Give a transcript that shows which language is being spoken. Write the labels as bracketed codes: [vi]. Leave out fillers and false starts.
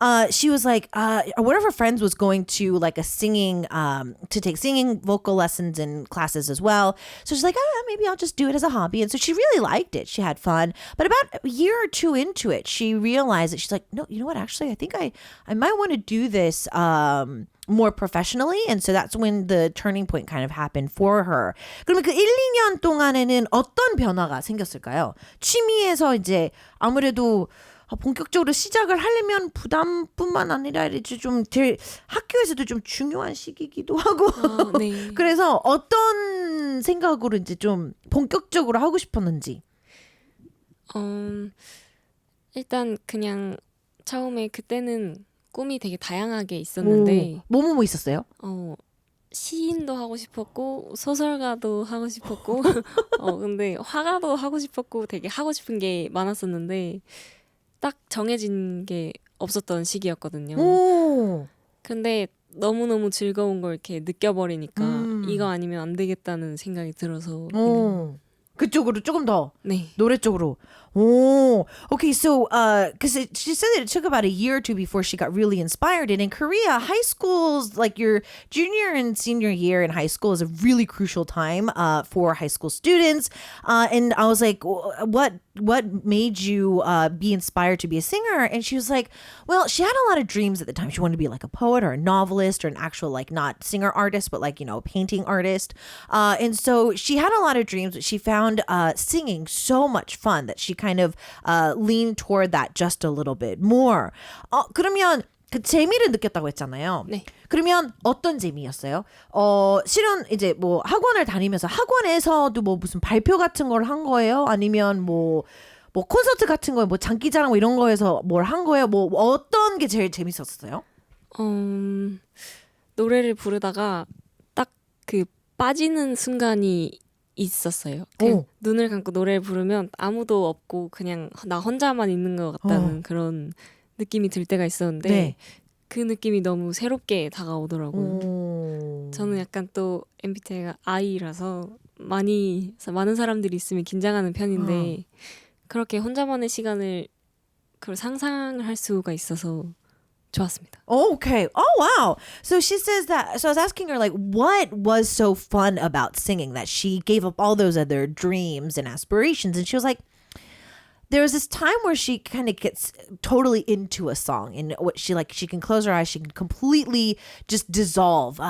[en] She was like, one of her friends was going to like a singing, to take singing vocal lessons and classes as well. So she's like, maybe I'll just do it as a hobby. And so she really liked it. She had fun. But about a year or two into it, she realized that she's like, no, you know what? Actually, I think I might want to do this, more professionally, and so that's when the turning point kind of happened for her. [ko] 그러면 그 1, 2년 동안에는 어떤 변화가 생겼을까요? 취미에서 이제 아무래도 본격적으로 시작을 하려면 부담뿐만 아니라 이제 좀 제일 학교에서도 좀 중요한 시기이기도 하고 네. 그래서 어떤 생각으로 이제 좀 본격적으로 하고 싶었는지. 일단 그냥 처음에 그때는 꿈이 되게 다양하게 있었는데 뭐 있었어요? 시인도 하고 싶었고 소설가도 하고 싶었고 근데 화가도 하고 싶었고 되게 하고 싶은 게 많았었는데 딱 정해진 게 없었던 시기였거든요. 근데 너무너무 즐거운 걸 이렇게 느껴버리니까 이거 아니면 안 되겠다는 생각이 들어서 그쪽으로 조금 더 네. 노래 쪽으로. [en] Oh, okay. So, because she said that it took about a year or two before she got really inspired. And in Korea, high schools, like your junior and senior year in high school, is a really crucial time for high school students. And I was like, what made you be inspired to be a singer? And she was like, well, she had a lot of dreams at the time. She wanted to be like a poet or a novelist or an actual like not singer artist, but like, a painting artist. And so she had a lot of dreams, but she found singing so much fun that she kind of leaned toward that just a little bit more. [ko] 그러면 그 재미를 느꼈다고 했잖아요. 네. 그러면 어떤 재미였어요? 실은 이제 뭐 학원을 다니면서 학원에서도 뭐 무슨 발표 같은 걸 한 거예요? 아니면 뭐 콘서트 같은 거, 뭐 장기자랑 뭐 이런 거에서 뭘 한 거예요? 뭐 어떤 게 제일 재밌었어요? 노래를 부르다가 딱 그 빠지는 순간이 있었어요. 그냥 눈을 감고 노래를 부르면 아무도 없고 그냥 나 혼자만 있는 것 같다는 그런 느낌이 들 때가 있었는데 네. 그 느낌이 너무 새롭게 다가오더라고요. 저는 약간 또 MBTI가 I라서 많은 사람들이 있으면 긴장하는 편인데 그렇게 혼자만의 시간을 그걸 상상을 할 수가 있어서 좋았습니다. [en] Okay. Oh, wow. So she says that. So I was asking her, like, what was so fun about singing that she gave up all those other dreams and aspirations? And she was like, there was this time where she kind of gets totally into a song, and what she can close her eyes, she can completely just dissolve.